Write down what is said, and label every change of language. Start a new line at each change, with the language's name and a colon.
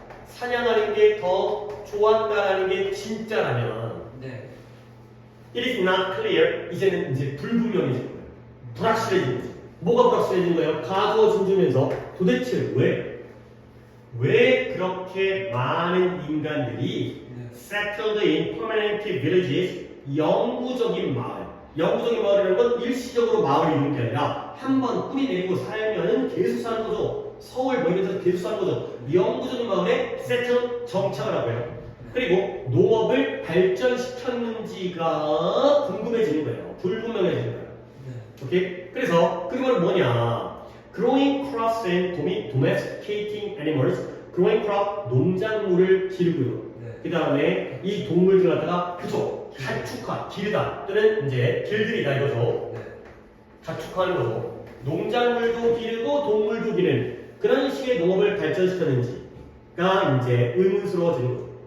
Korean: 사냥하는 게 더 좋았다라는 게 진짜라면. 네.
English: It is not clear.
Korean: 이제는 이제 불분명해진 거예요. 불확실해진 거지. 뭐가 불확실해진 거예요? 가두어 춤추면서 도대체 왜 그렇게 많은 인간들이 네.
English: settled in permanent villages,
Korean: 영구적인 마을. 영구적인 마을이라는 건 일시적으로 마을을 이루는 게 아니라 한 번 뿌리 내리고 살면은 계속 사는 거죠. 서울 뭐 이런 데서 계속 사는 거죠. 영구적인 마을에 settle 정착을 하고요. 그리고 농업을 발전시켰는지가 궁금해지는 거예요. 불분명해지는 거예요. 네. 오케이? 그래서 그게 바로 뭐냐?
English: Growing crops and domesticating animals. Growing crop,
Korean: 농작물을 기르고요. 네. 그 다음에 이 동물들 갖다가 그쵸? 가축화, 기르다 또는 이제 길들이다 이거죠. 네. 가축화하는 거죠. 농작물도 기르고 동물도 기르는 그런 식의 농업을 발전시켰는지가 이제 의문스러워지는 거죠.